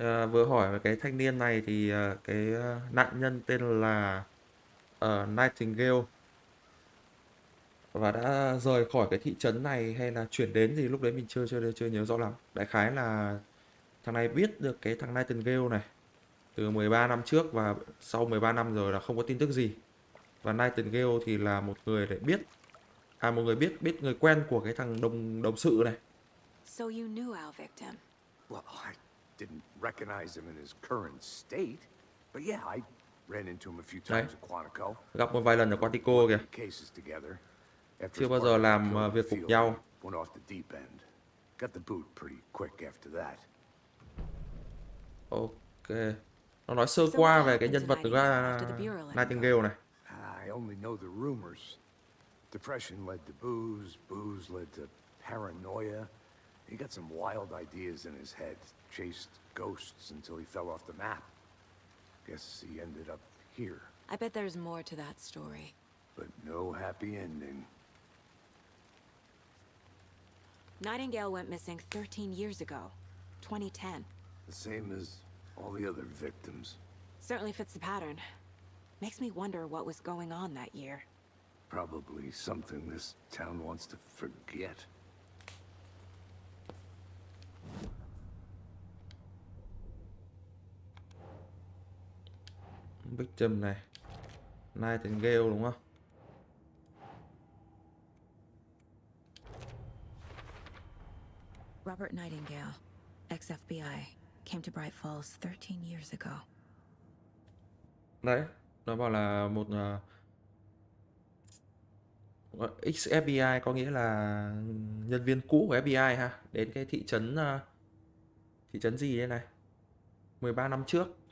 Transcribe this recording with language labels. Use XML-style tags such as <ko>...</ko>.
<vi>Vừa hỏi về cái thanh niên này thì cái nạn nhân tên là Nightingale và đã rời khỏi cái thị trấn này hay là chuyển đến gì lúc đấy mình chưa nhớ rõ lắm. Đại khái là thằng này biết được cái thằng Nightingale này từ 13 năm trước và sau 13 năm rồi là không có tin tức gì. Và Nightingale thì là một người để biết một người biết người quen của cái thằng đồng sự này.</vi> <en>So you knew our victim. Well, I didn't recognize him in his current state, but yeah, I ran into him a few times at Quantico.</en> <vi>Gặp một vài lần ở Quantico kìa.</vi> <en>Cases together.</en> <vi>Chưa bao giờ làm việc cùng nhau.</vi> <en>Went off the deep end. Got the boot pretty quick after that. Ok.</en> <vi>Nó nói sơ qua về cái nhân vật của Nightingale này.</vi> <en>I only know the rumors. Depression led to booze, booze led to paranoia. He got some wild ideas in his head, chased ghosts until he fell off the map. Guess he ended up here. I bet there's more to that story. But no happy ending. Nightingale went missing 13 years ago. 2010. The same as all the other victims. Certainly fits the pattern. Makes me wonder what was going on that year. Probably something this town wants to forget.</en> <vi>Victim này, Nightingale đúng không?</vi> <en>Robert Nightingale, ex-FBI, came to Bright Falls 13 years ago.</en> <vi>Đấy, nó bảo là một ex-FBI có nghĩa là nhân viên cũ của FBI ha, đến cái thị trấn gì đây này, 13 năm trước.</vi>